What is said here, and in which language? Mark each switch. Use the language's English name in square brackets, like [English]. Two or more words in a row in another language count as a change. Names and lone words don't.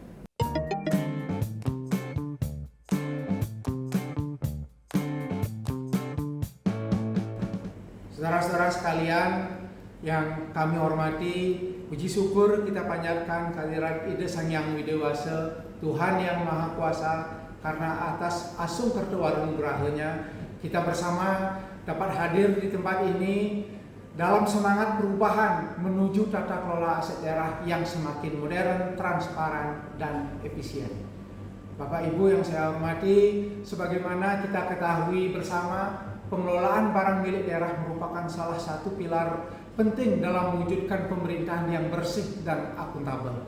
[Indonesian] Saudara-saudara sekalian yang kami hormati, puji syukur kita panjatkan kehadirat Ida Sang Hyang Widewasa, Tuhan yang Maha Kuasa, karena atas [Balinese] asung kertuwarung [Indonesian] gerahanya kita bersama dapat hadir di tempat ini dalam semangat perubahan menuju tata kelola aset daerah yang semakin modern, transparan, dan efisien. Bapak Ibu yang saya hormati, sebagaimana kita ketahui bersama, pengelolaan barang milik daerah merupakan salah satu pilar penting dalam mewujudkan pemerintahan yang bersih dan akuntabel.